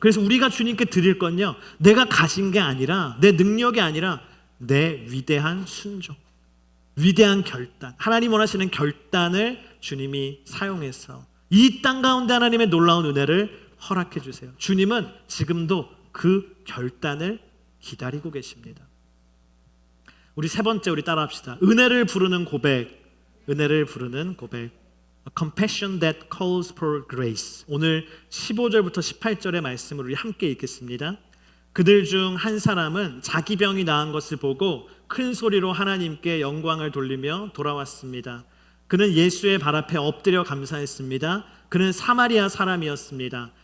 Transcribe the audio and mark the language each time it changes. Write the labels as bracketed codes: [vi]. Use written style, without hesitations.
[ko] 그래서 우리가 주님께 드릴 건요, 내가 가진 게 아니라, 내 능력이 아니라 내 위대한 순종, 위대한 결단, 하나님 원하시는 결단을 주님이 사용해서 이 땅 가운데 하나님의 놀라운 은혜를 허락해 주세요. 주님은 지금도 그 결단을 기다리고 계십니다. 우리 세 번째, 우리 따라합시다. 은혜를 부르는 고백. 은혜를 부르는 고백. [en] A compassion that calls for grace. [ko] 오늘 15절부터 18절의 말씀을 우리 함께 읽겠습니다. 그들 중 한 사람은 자기 병이 나은 것을 보고 큰 소리로 하나님께 영광을 돌리며 돌아왔습니다. 그는 예수의 발 앞에 엎드려 감사했습니다. 그는 사마리아 사람이었습니다.